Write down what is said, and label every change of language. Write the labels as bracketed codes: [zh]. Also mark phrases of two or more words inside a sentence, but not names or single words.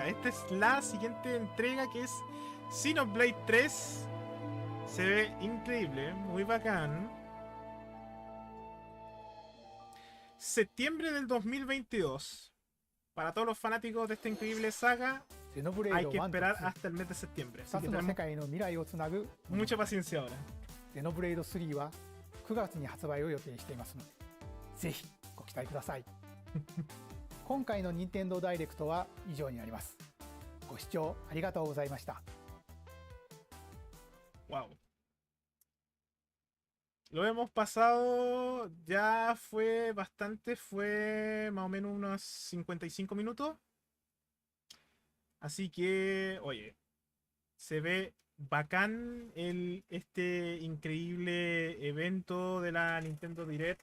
[es] Esta es la siguiente entrega, que es Xenoblade 3. Se ve increíble, muy bacán. Septiembre del 2022. Para todos los fanáticos de esta increíble saga, hay que esperar hasta el mes de septiembre. Así [ja] 2 [es] que [ja] つの世 [es] tenemos [ja] 界の未来をつなぐ [es] mucha paciencia ahora. [ja] ゼノブレイド3は9月に発売を予定していますので、ぜひご期待ください。今回の任天堂ダイレクトは以上になります。ご視聴ありがとうございました。 [es] Wow. Lo hemos pasado, ya fue bastante, fue más o menos unos 55 minutos. Así que, oye, se ve bacán este increíble evento de la Nintendo Direct.